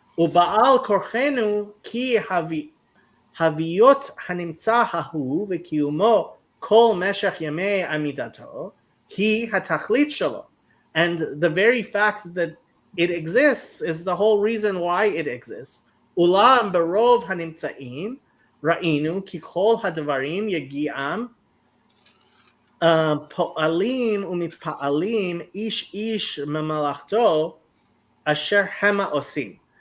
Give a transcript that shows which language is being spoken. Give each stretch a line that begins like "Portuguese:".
Hebrew: ובעל כורחנו כי הוויות הנמצא ההוא וקיומו כל משך ימי עמידתו היא התכלית שלו.
English: And the very fact that it exists is the whole reason why it exists.
Hebrew: אולם ברוב הנמצאים ראינו כי כל הדברים יגיעם פועלים ומתפעלים איש איש ממלאכתו אשר המה עושים.